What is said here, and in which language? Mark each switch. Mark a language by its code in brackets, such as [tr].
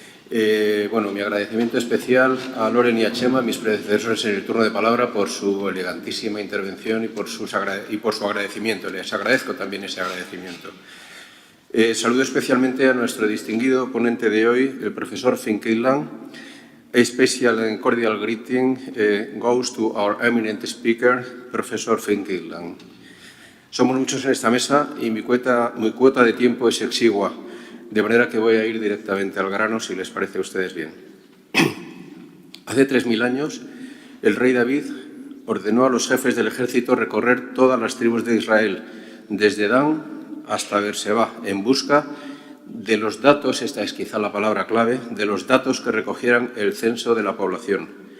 [es] Mi agradecimiento especial a Loren y a Chema, mis predecesores en el turno de palabra, por su elegantísima intervención y por su agradecimiento. Les agradezco también ese agradecimiento. Saludo especialmente a nuestro distinguido ponente de hoy, el profesor Finn Killam. [en] A special and cordial greeting goes to our eminent speaker, Professor Finn Killam. [es] Somos muchos en esta mesa y mi cuota de tiempo es exigua, de manera que voy a ir directamente al grano, si les parece a ustedes bien. Hace 3000 años, el rey David ordenó a los jefes del ejército recorrer todas las tribus de Israel, desde Dan hasta Beerseba, en busca de los datos, esta es quizá la palabra clave, de los datos que recogieran el censo de la población.